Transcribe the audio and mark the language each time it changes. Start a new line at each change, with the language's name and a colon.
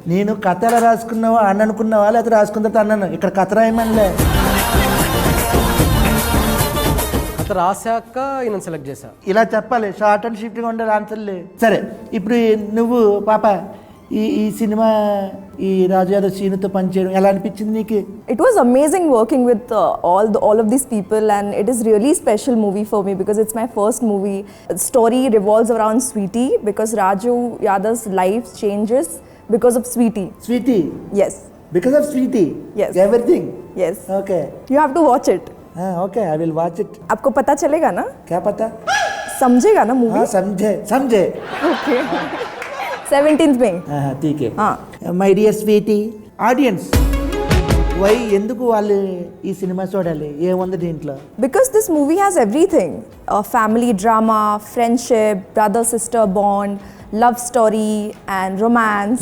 Telugu: నేను కథ ఎలా రాసుకున్నావా అని అనుకున్నావా లేకపోతే రాసుకున్న తర్వాత అన్నాను. ఇక్కడ కథ రాయమనిలే. అంత రాశాక ఈయన సెలెక్ట్ చేశా. ఇలా చెప్పాలి, షార్ట్ అండ్ షిఫ్ట్గా ఉండాలి ఆన్సర్లు. సరే, ఇప్పుడు నువ్వు పాప ఈ సినిమా ఈ రాజు యాదవ్ సీనుతో పనిచేయడం ఎలా అనిపించింది నీకు?
English: It was amazing working with all of these people, and it is really special movie for me because it's my first movie. The story revolves around Sweetie because Raju Yadav's life changes because of Sweetie.
Telugu: Sweety,
English: Yes, because of Sweety, Yes. Everything. yes. Okay You have to watch it. Okay, I will watch it.
Hindi: आपको पता चलेगा ना, क्या पता? समझेगा ना movie. हाँ, समझे समझे.
English: Okay. 17th में.
Hindi: हाँ, ठीक है. हाँ.
English: my dear sweetie audiences, why
Telugu: ఎందుకు వాళ్ళు ఈ సినిమా చూడాలి? ఏముంది దీంట్లో?
English: Because this movie has everything: family drama, friendship, brother-sister bond, love story, and romance.